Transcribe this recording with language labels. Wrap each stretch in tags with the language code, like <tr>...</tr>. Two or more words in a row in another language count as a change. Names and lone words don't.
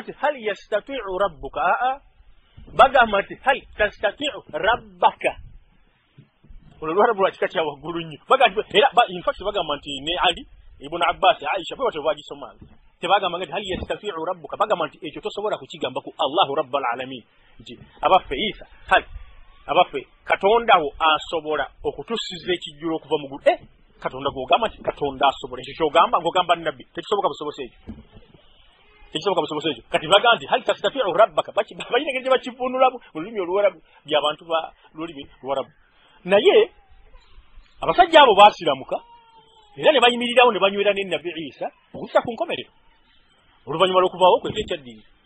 <lg>nti</lg> <ar>هل يستطيع ربك</ar> <lg>bagamba nti</lg> <ar>هل تستطيع ربك</ar> <lg>olwarabu lwa kika kya waggulu nnyo era</lg> <en>in fact</en> <lg>bagamba nti ne Ali ibn Abbas Aisha bwe batyo bagisomanga tebagamba nti</lg> <ar>هل يستطيع ربك</ar> <lg>bagamba nti ekyo tosobola kukigamba ku</lg> <ar>الله رب العالمين</ar> <lg>nti abaffe Isa hal abaffe katondawo asobola okutusiza ekijjulo okuva mu ggulu katonda gw'ogamba nti katonda asobola ekyo ky'ogamba ng'ogamba nabbi tekisoboka busobose ekyo tekisoboka busobose ekyo kati bagamba nti</lg> <ar>هل تستطيع ربك</ar> <lg>balina engeri gye bakivunulamu mu lulimi oluwarabu by'abantu ba lulimi luwarabu naye abasajja abo baasiramuka era ne bayimirirawo ne banywera ne nabbi Isa okussa ku nkomerero oluvannyuma lw'okuvaawo kwe ekyaddiini</lg>